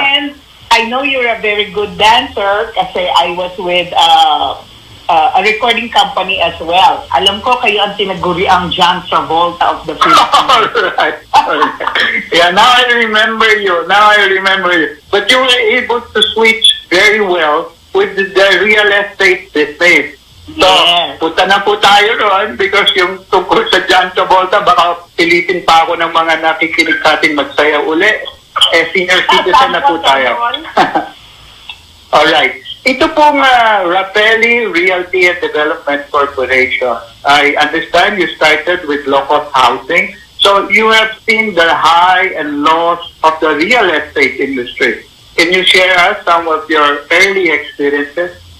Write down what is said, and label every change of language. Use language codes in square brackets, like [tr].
[en] And I know you're a very good dancer [tl] kasi [en] I was with a recording company as well. [tl] Alam ko kayo ang tinaguriang John Travolta of the Philippines. [en] All right. Yeah, now I remember you. But you were able to switch very well with the real estate business. [tl] So, punta na po tayo ron because yung tungkol sa John Travolta, baka pilitin pa ako ng mga nakikinig sa ating magsaya uli. Senior citizen na po tayo. Alright. Ito pong Rapelli Realty and Development Corporation. [en] I understand you started with local housing. So you have seen the high and lows of the real estate industry. Can you share us some of your early experiences?